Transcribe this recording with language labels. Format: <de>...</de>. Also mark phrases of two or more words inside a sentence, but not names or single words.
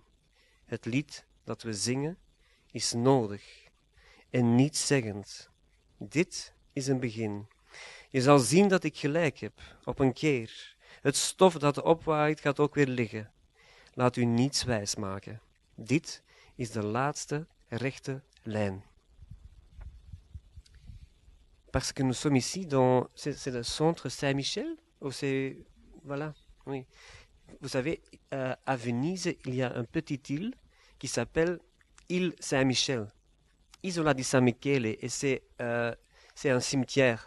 <nl>Het lied dat we zingen is nodig en nietszeggend. Dit is een begin. Je zal zien dat ik gelijk heb, op een keer. Het stof dat opwaait gaat ook weer liggen. Laat u niets wijsmaken. Dit is de laatste rechte lijn.</nl> <fr>Parce que nous sommes ici dans... C'est le centre Saint-Michel ou c'est... Voilà, oui. Vous savez, à Venise, il y a une petite île qui s'appelle île Saint-Michel. Isola di San Michele, et c'est un cimetière.</fr>